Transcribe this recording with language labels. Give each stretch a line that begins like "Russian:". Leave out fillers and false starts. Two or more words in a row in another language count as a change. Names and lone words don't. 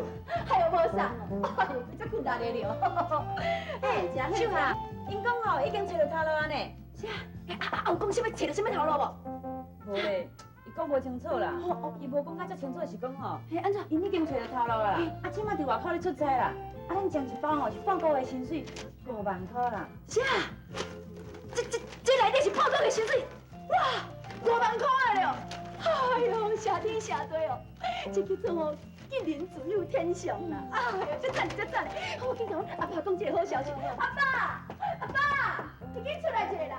Min Nan Chinese: 还有无啥？这困难的了。哎，秀霞，因讲吼已经找到头路安尼。是啊。有讲什么找到什么头路无？无咧，伊讲无清楚啦。伊无讲甲遮清楚，是讲吼，嘿，安怎？因已经找到头路啦。啊，即马伫外口咧出差啦。啊，咱将一包吼是半个月薪水5万块啦。是啊。这内底是半个月薪水，哇，5万块了。哎呦，谢天谢地哦，这叫做哦一年只有天上啦。哎呀，真赞！我去甲阮阿爸讲一个好消息，阿爸，你紧出来一下啦！